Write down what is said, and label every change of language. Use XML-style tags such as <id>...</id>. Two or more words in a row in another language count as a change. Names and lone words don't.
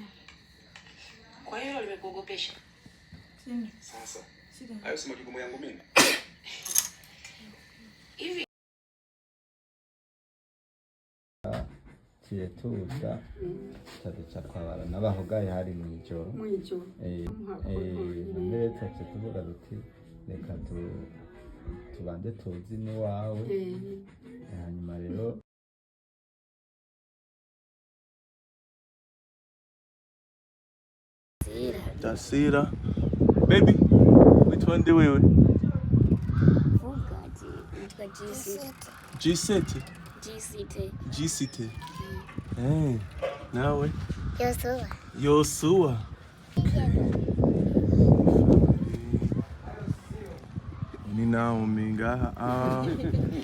<sw>Kwa hiyo limekuogopesha. Sasa. Hayo si majukumu yangu mimi. Hivi</sw> <rn>tuza tuca twabara n'abahogaye hari mw'ijoro mbere tuca tuvuga duti reka tubanze tuzi n'iwawe hanyuma rero Dasira.</rn> <en>Baby, which one do we? G7.</en> <rn>G7. Hey, nawe? Yosua. Ni Naomi ngaha.</rn>